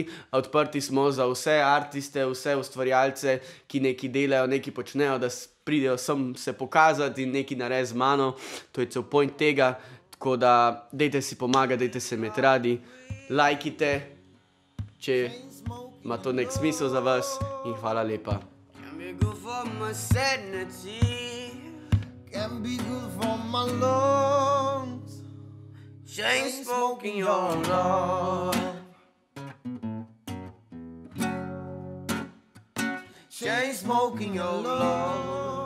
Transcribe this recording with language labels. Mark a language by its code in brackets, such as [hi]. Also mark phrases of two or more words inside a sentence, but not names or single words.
[sl] Odprti smo za vse artiste, vse ustvarjalce, ki nekaj delajo, nekaj počnejo, da pridejo sem se pokazati in nekaj narediti z mano. To je cel point tega, tako da dejte si pomagati, dejte se imeti radi, lajkite, če ima to nek smisel za vas in hvala lepa. [en] Can be good for my lungs. Chain smoking your love. Chain smoking your love.